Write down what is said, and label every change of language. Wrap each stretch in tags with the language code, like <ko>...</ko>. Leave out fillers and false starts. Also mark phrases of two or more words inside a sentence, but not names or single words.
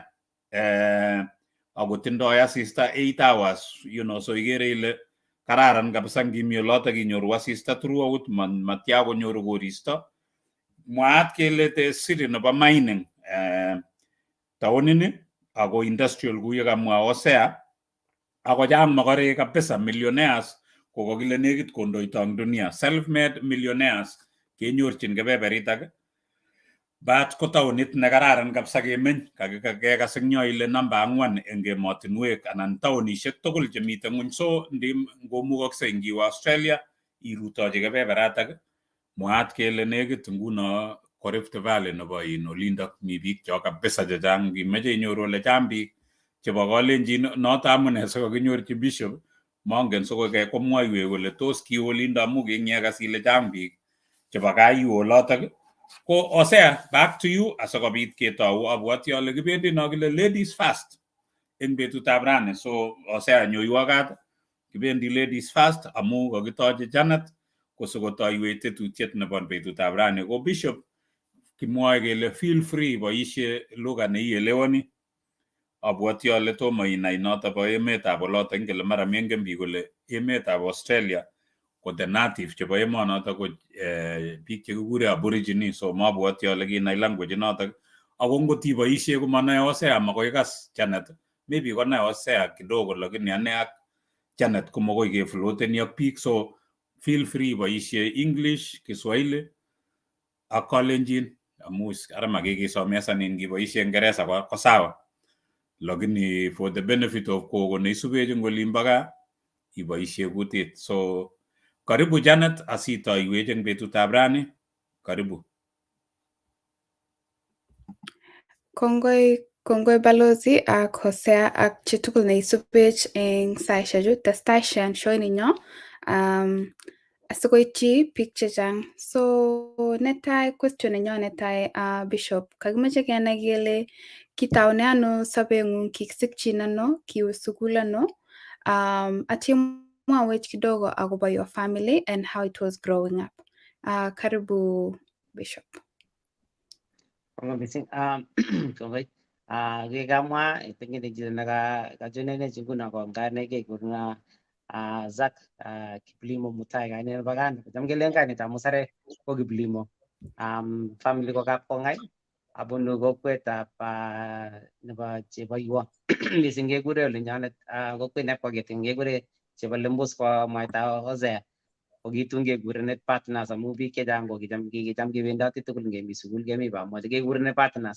<kln>Ako tindoi asista 8 hours, so ikere ile kararan kabisa ngimi olotok inyoru asista throughout matya konyoru koristo. Mwaat kele te siri nebo mining taonini ako industrial kuye kamwa Osea ako chang makarek kabisa millionaires kokakile nekit kondoito eng dunia, self-made millionaires kenyorchin kebeberitak. Bat ko taonit nekararan kabisa kemeny, kakekas eng yo ile namba 4 eng emotinwek anan taonishek tugul chemite ngwony. So ngomukokse ngiwe Australia irutochi kebeberatak, mwaat kele nekit nguno ko Rift Valley nebo olindok mi biik cho kabisa chechang. Ngimeche inyoru ole chang biik chebo Kalenjin, noto amune sikokinyorchi Bishop, mongen sikoke komwoiwech kole tos kiwe olindo amu kinyekas ile chang biik chebo gaa yu olotok. Ko Osea,</kln> <en>back to you</en> <kln>asikobit ketou. Abwoti ale kibendi no kile</kln> <en>ladies first</en> <kln>eng betutab rani. So Osea nyoiwo kat, kibendi</kln> <en>ladies first</en> <kln>amu kakitochi Janet kosikotoiwech tetutiet nebo betutab rani. Ko Bishop kimwoe kele</kln> <en>feel free</en> <kln>boisie lugha neielewani. Abwoti ale tomo inai noto bo emetab olotok, ngele mara mengen biik kole emetab Australia ko</kln> <en>the native</en> <kln>chebo emonoto ko biik chekikure aborigine. So mabwoti ale kinai language notok. Ako ngot iboisie komanoe Osea makoi kas Janet, maybe konai Osea kidogo, lakini ane ak Janet ko makoi kefloteni ak biik.</kln> <en>So feel free boisie English,</en> <kln>Kiswahili ak Kalenjin amu ara makikisomesanin ngiboisie Ingereza ko sawa, lakini</kln> <en>for the benefit of</en> <kln>kogo neisubech eng olimbo gaa iboisie kutit. So karibu Janet asitoiwech eng betutab rani. Karibu. Kongoi balozi ak Hosea ak chitugul neisubech eng saishechu testai show ninyo asikoityi biik chechang. So netai question nenyo netai Bishop, kakimeche kenai kele kitaune ano sobeng'ung, kikisikchin ano, kiwe sukul ano, atya mwawech kidogo akobo</kln> <en>your family and how it was growing up.</en> <kln>Karibu Bishop. Kongoi. Kikamwa pengine jina nakajunene nguno ko nganege kuna Zack Kiplimo Mutai kaine bagan jamgelen kaine ta musare ko Kiplimo family ko kap Kongai abunu kokwetab nebo chebo Iwo mising kekure ole nyonet kokwet nebo Geting kekure chebo Lembus ko mwaita Hosea ko kitun kekurenet partners amu biik chechang ko kicham kebendoti tugul ngemi sukul kemi pamoja kekurenet partners.</kln>